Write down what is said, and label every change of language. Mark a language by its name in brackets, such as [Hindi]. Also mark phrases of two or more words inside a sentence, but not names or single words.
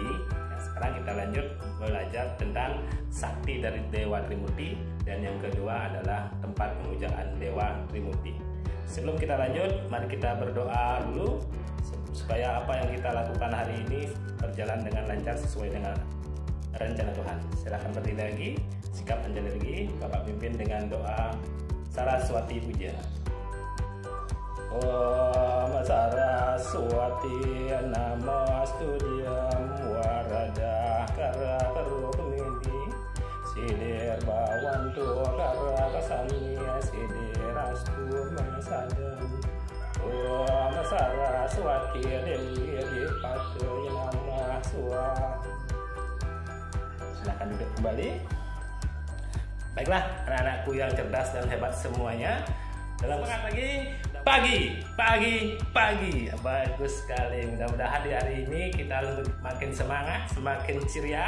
[Indonesian] Yang sekarang kita lanjut belajar tentang sakti dari Dewa Trimurti, dan yang kedua adalah tempat pemujaan Dewa Trimurti. Sebelum kita lanjut, mari kita berdoa dulu supaya apa yang kita lakukan hari ini berjalan dengan lancar sesuai dengan rencana Tuhan. Silakan berdiri lagi, sikap anjali lagi. Bapak pimpin dengan doa Saraswati Puja. [Sanskrit] Om Saraswati Namastudyam Warada Kara Karumini Sidir Bawantu Kara Kasami Sidir Astu Masadam. Om Saraswati Dewi Dipatu Nama Swa. [Indonesian] Silakan duduk kembali. Baiklah anak-anakku yang cerdas dan hebat semuanya, dalam pagi. Bagus sekali. Mudah-mudahan di hari ini kita makin semangat, semakin ceria.